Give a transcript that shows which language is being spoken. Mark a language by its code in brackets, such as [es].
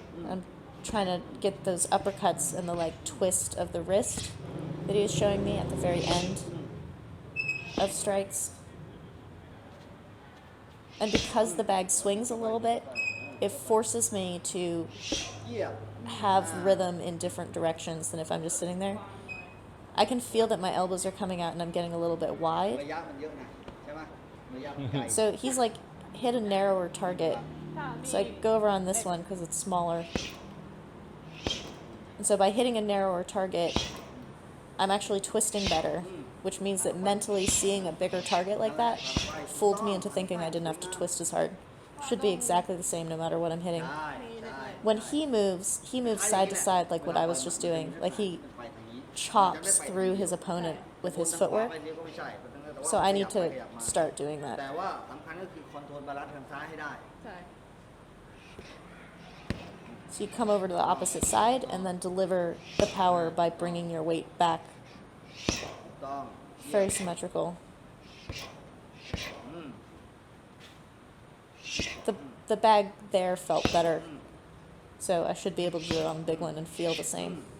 [en] I'm trying to get those uppercuts and the like twist of the wrist that he was showing me at the very end of strikes. And because the bag swings a little bit, it forces me to [th] เยี่ยม [en] have rhythm in different directions than if I'm just sitting there. I can feel that my elbows are coming out and I'm getting a little bit wide. [th] ระยะมันเยอะนะใช่ไหมระยะมันไกล [en] So he's like, hit a narrower target. So I go over on this one because it's smaller. And so by hitting a narrower target, I'm actually twisting better, which means that mentally seeing a bigger target like that fooled me into thinking I didn't have to twist as hard. should be exactly the same no matter what I'm hitting. [th] ใช่ใช่ [en] When he moves side to side like what I was just doing. Like he chops through his opponent with his footwork. So I need to start doing [th] แต่ [en] that. [th] ว่าสำคัญก็คือคอนโทรลบาลานซ์ทางซ้ายให้ได้ ใช่ [en] So you come over to the opposite side and then deliver the power by bringing your weight back. [th] ถูกต้อง [en] Very symmetrical. อืม The bag there felt better. So I should be able to do it on the big one and feel the same.